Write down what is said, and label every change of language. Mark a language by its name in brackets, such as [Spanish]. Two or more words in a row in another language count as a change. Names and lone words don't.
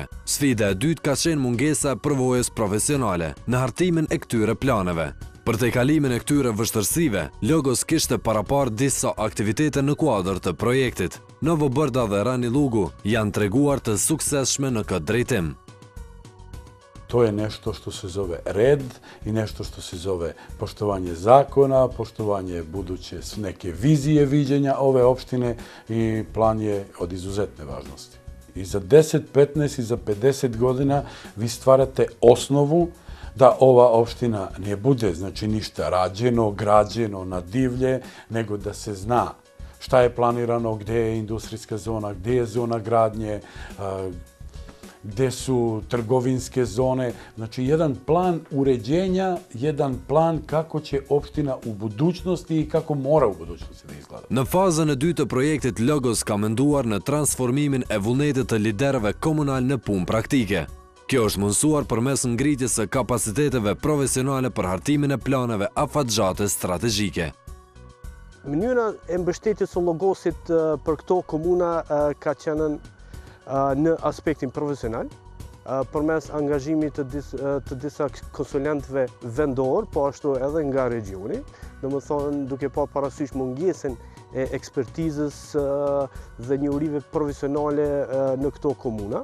[Albanian] Sfida e dytë ka qenë mungesa e përvojës profesionale në hartimin e këtyre planeve. Për të kalimin e këtyre vështërsive, Logos kishte parapar disa aktivitete në kuadër të projektit. Novobërda dhe Rani Lugu janë treguar të suksesshme në këtë drejtim. [Serbian] To je nešto što se zove red i nešto što se zove poštovanje zakona, poštovanje buduće neke vizije viđenja ove opštine i plan je od izuzetne važnosti. I za 10, 15 i za 50 godina vi stvarate osnovu da ova opština ne bude znači ništa rađeno, građeno na divlje, nego da se zna šta je planirano, gde je industrijska zona, gde je zona gradnje, gde su trgovinske zone. Znači jedan plan uređenja, jedan plan kako će opština u budućnosti i kako mora u budućnosti da izgleda. [Albanian] Në fazën e dytë të projektit, Logos ka menduar në transformimin e vullnetit të liderëve komunal në punë praktike. Kjo është mundësuar përmes ngritjes së kapaciteteve profesionale për hartimin e planeve afatgjate strategjike. Mënyra e mbështetjes së llogosit për këto komuna ka qenë në aspektin profesional, përmes angazhimit të disa konsulentëve vendor, po ashtu edhe nga regioni, domethënë duke pa parasysh mungesën e ekspertizës dhe njohurive profesionale në këto komuna.